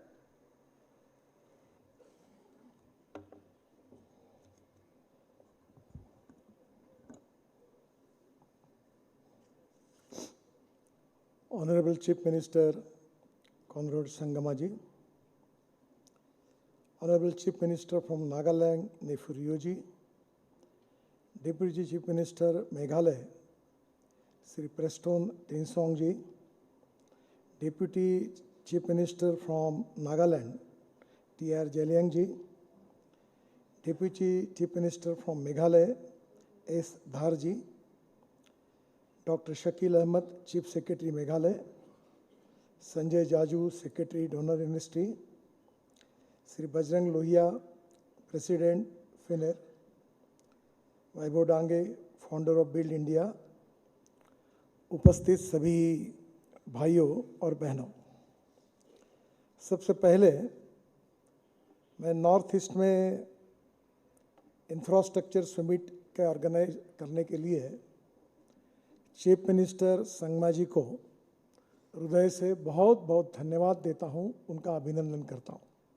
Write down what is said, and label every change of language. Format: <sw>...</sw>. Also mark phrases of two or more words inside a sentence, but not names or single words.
<en>Honorable Chief Minister Conrad Sangamaji, Honorable Chief Minister from Nagaland Nipu Rioji, Deputy Chief Minister Meghalaya Sri Preston Tinsongji, Deputy Chief Minister from Nagaland T.R. Jeliangji, Deputy Chief Minister from Meghalaya S. Dharji, Dr. Shakil Ahmed, Chief Secretary Meghalaya, Sanjay Jaju, Secretary Donor Ministry, Sri Bajrang Lohia, President FINER, Vaibhav Dange, Founder of Build India,</en> <hi>उपस्थित सभी भाइयों और बहनों, सबसे पहले मैं नॉर्थ ईस्ट में</hi> <en>infrastructure summit</en> <hi>का ऑर्गेनाइज करने के लिए</hi> <en>chief minister</en> <hi>संगमा जी को हृदय से बहुत बहुत धन्यवाद देता हूं, उनका अभिनंदन करता हूं।</hi>